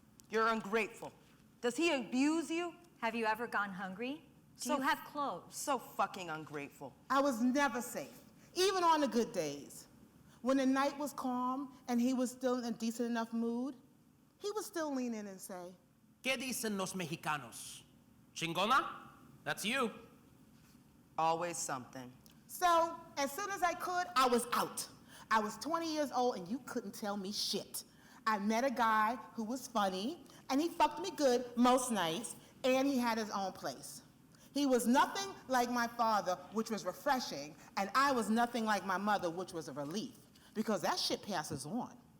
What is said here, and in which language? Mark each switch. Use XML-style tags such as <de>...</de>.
<en>You're ungrateful. Does he abuse you? Have you ever gone hungry? Do you have clothes? So fucking ungrateful. I was never safe, even on the good days. When the night was calm and he was still in a decent enough mood, he would still lean in and say,</en> <es>¿Qué dicen los mexicanos?</es> <en>Chingona? That's you. Always something. So, as soon as I could, I was out. I was 20 years old and you couldn't tell me shit. I met a guy who was funny, and he fucked me good most nights, and he had his own place. He was nothing like my father, which was refreshing, and I was nothing like my mother, which was a relief, because that shit passes on.</en>